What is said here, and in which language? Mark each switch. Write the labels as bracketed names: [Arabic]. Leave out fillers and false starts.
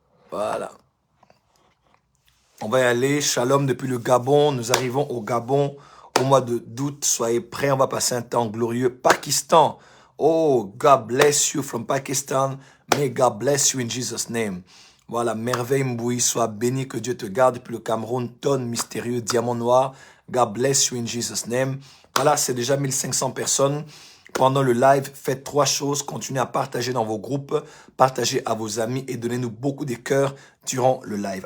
[French] Voilà. On va y aller. Shalom depuis le Gabon. Nous arrivons au Gabon au mois d'août. Soyez prêts. On va passer un temps glorieux. [English] Pakistan. Oh, God bless you from Pakistan. May God bless you in Jesus' name. [French] Voilà, merveille Mboui, sois béni, que Dieu te garde. Depuis le Cameroun, tonne mystérieux, diamant noir. [English] God bless you in Jesus' name. [French] Voilà, c'est déjà 1500 personnes. pendant le live, faites 3 choses. Continuez à partager dans vos groupes, partagez à vos amis et donnez-nous beaucoup de cœur durant le live.